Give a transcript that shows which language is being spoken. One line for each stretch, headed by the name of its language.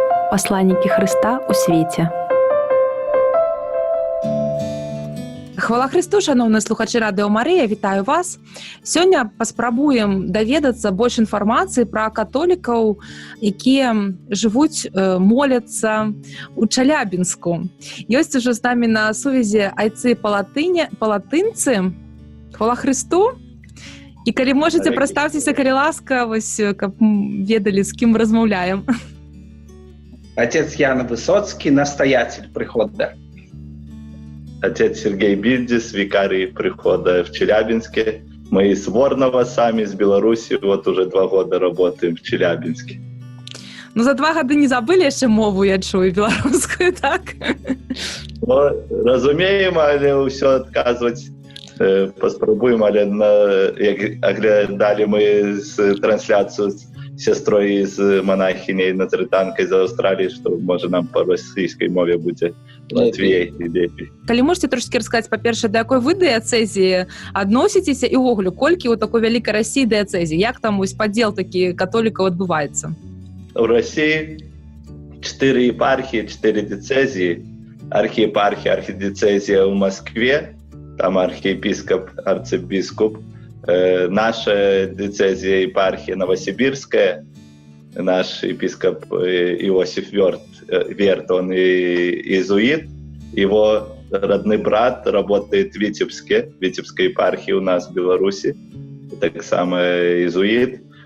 Belarusian: Пасланнікі Хрыста ў свеце.
Ukrainian: Хвала Христу, шановні слухачі Радіо Марія, вітаю вас.
Belarusian: Сёння паспрабуем даведацца больш інфармацыі пра католікаў, якія жывуць, моляцца ў Чалябінску. Ёсць ужо з намі на сувязі айцы палатынцы. Хвала Христу. І калі можаце, прадставьцеся, калі ласка, вось, каб ведалі, з кім размаўляем.
Russian: Отец Ян Высоцкий, настоятель прихода. Отец Сергей Бильдис, викарий прихода в Челябинске. Мы из Ворнова, сами из Беларуси, вот уже 2 года работаем в Челябинске.
Belarusian: Ну, за 2 гады не забыли яшчэ мову, я чую, беларускую, так? Ну, разумеем, але ўсё адказваць паспрабуем, але як аглядалі мы з трансляцыю з сястрой, з монахиняй назарытанкай з Аўстраліі, што можа нам па расійскай мове будзе латвей і лепей. Калі можете трошки расказаць, па-першае, да якой вы дыяцэзіі адносіцеся і ўвогуле, колькі ў такой вялікай Расіі дыяцэзій? Як там вось падзел такі католікаў адбываецца? У Расіі 4 епархіі, 4 дыцэзіі. Архіепархія, архідыцэзія ў Маскве, там архіепіскап, арцыбіскуп. Наша дыцэзія
Russian: епархія Новосибирская, наш епископ Иосиф Верт, он иезуит, его родной брат работает в Витебской епархии у нас в Беларуси, так само иезуит.